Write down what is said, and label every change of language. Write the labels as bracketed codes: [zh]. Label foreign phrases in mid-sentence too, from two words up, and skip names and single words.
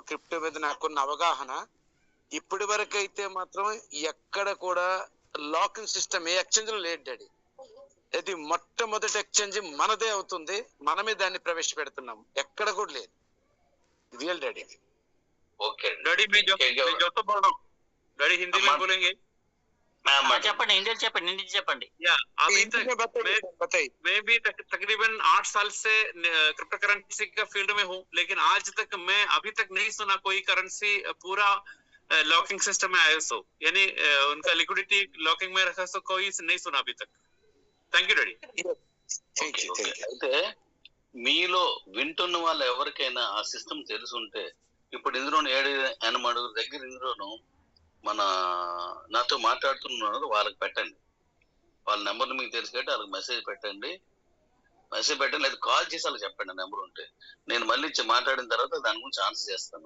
[te] క్రిప్టో మీద నాకున్న అవగాహన ఇప్పటి వరకు అయితే మాత్రం ఎక్కడ కూడా లాకింగ్ సిస్టమ్ ఏ ఎక్స్చేంజ్ లో లేదు డాడీ. ఇది మొట్టమొదటి ఎక్స్చేంజ్ మనదే అవుతుంది, మనమే దాన్ని ప్రవేశపెడుతున్నాం, ఎక్కడ కూడా లేదు. రియల్ డాడీ. ఓకే [hi] डैडी मैं जो तो बोल रहा हूँ, डैडी हिंदी में बोलेंगे। [te] చెప్పండి, హిందీలో చెప్పండి, హింदी చెప్పండి। [hi] या अभी हिंदी में तक बताइए। मैं भी तकरीबन 8 साल से क्रिप्टो करेंसी का फील्ड में हूँ, लेकिन आज तक मैं अभी तक नहीं सुना कोई करेंसी पूरा लॉकिंग सिस्टम में आया सो, यानी उनका लिक्विडिटी लॉकिंग में रखा सो कोई नहीं सुना अभी तक। [en] Thank you Daddy. Thank you thank you. [te] అయితే మీలో వింటున్న వాళ్ళు ఎవరికైనా ఆ సిస్టమ్ తెలుసుంటే, ఇప్పుడు ఇందులో 7-8 దగ్గర ఇందులోను మన నాతో మాట్లాడుతున్నారు, వాళ్ళకి పెట్టండి, వాళ్ళ నెంబర్ మీకు తెలుసు కాబట్టి వాళ్ళకి మెసేజ్ పెట్టండి, లేదా కాల్ చేసి వాళ్ళకి చెప్పండి నెంబర్ ఉంటే, నేను మళ్ళీ మాట్లాడిన తర్వాత దాని గురించి ఆన్సర్ చేస్తాను।